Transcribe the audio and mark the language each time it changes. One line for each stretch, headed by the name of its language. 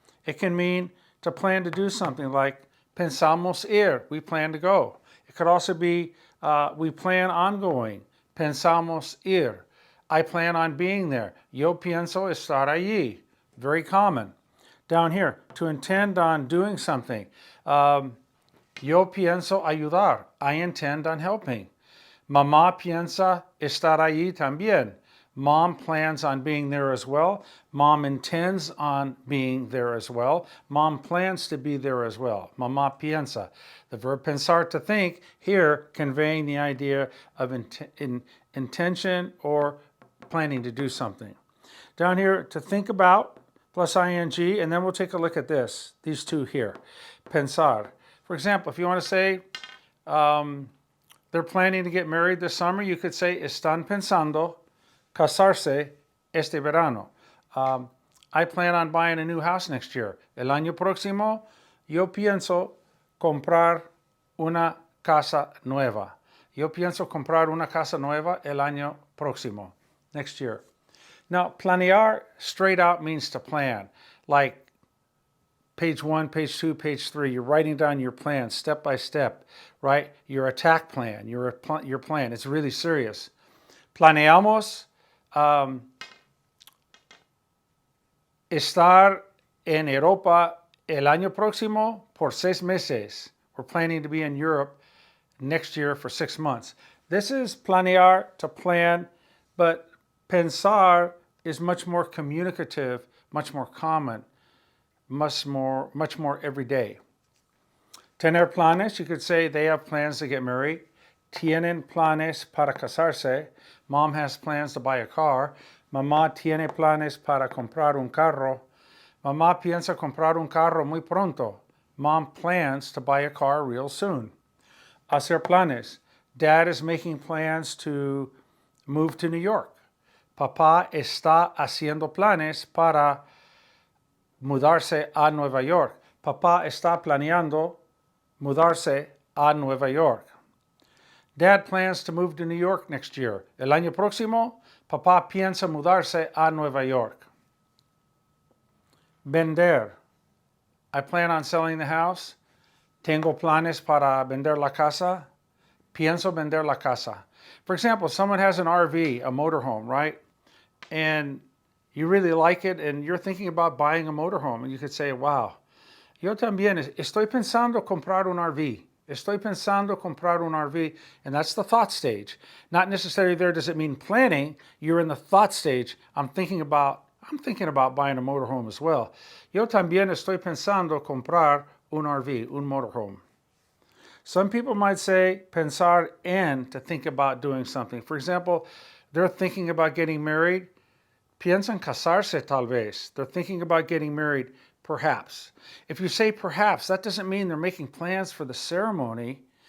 English: It can mean to plan to do something like
Spanish: pensamos ir,
English: we plan to go. It could also be we plan on going,
Spanish: pensamos ir.
English: I plan on being there.
Spanish: Yo pienso estar allí.
English: Very common. Down here, to intend on doing something.
Spanish: Yo pienso ayudar.
English: I intend on helping.
Spanish: Mamá piensa estar allí también.
English: Mom plans on being there as well. Mom intends on being there as well. Mom plans to be there as well.
Spanish: Mamá piensa.
English: The verb pensar, to think, here conveying the idea of intention or planning to do something. Down here, to think about, plus ing, and then we'll take a look at this, these two here. Pensar. For example, if you want to say, they're planning to get married this summer, you could say,
Spanish: están pensando casarse este verano.
English: I plan on buying a new house next year.
Spanish: El año próximo, yo pienso comprar una casa nueva. Yo pienso comprar una casa nueva el año próximo,
English: next year. Now, planear straight out means to plan, like page 1, page 2, page 3. You're writing down your plan step by step, right? Your attack plan, your plan. It's really serious.
Spanish: Planeamos estar en Europa el año próximo por 6 meses.
English: We're planning to be in Europe next year for 6 months. This is planear, to plan, but pensar is much more communicative, much more common, much more everyday. Tener planes, you could say they have plans to get married.
Spanish: Tienen planes para casarse.
English: Mom has plans to buy a car.
Spanish: Mamá tiene planes para comprar un carro. Mamá piensa comprar un carro muy pronto.
English: Mom plans to buy a car real soon.
Spanish: Hacer planes.
English: Dad is making plans to move to New York.
Spanish: Papá está haciendo planes para mudarse a Nueva York. Papá está planeando mudarse a Nueva York.
English: Dad plans to move to New York next year.
Spanish: El año próximo, papá piensa mudarse a Nueva York. Vender.
English: I plan on selling the house.
Spanish: Tengo planes para vender la casa. Pienso vender la casa.
English: For example, someone has an RV, a motorhome, right? And you really like it and you're thinking about buying a motorhome. And you could say, wow,
Spanish: yo también estoy pensando comprar un RV. Estoy pensando comprar un RV.
English: And that's the thought stage. Not necessarily there does it mean planning. You're in the thought stage. I'm thinking about buying a motorhome as well.
Spanish: Yo también estoy pensando comprar un RV, un motorhome.
English: Some people might say pensar en, to think about doing something. For example, they're thinking about getting married.
Spanish: Piensan casarse tal vez.
English: They're thinking about getting married, perhaps. If you say perhaps, that doesn't mean they're making plans for the ceremony.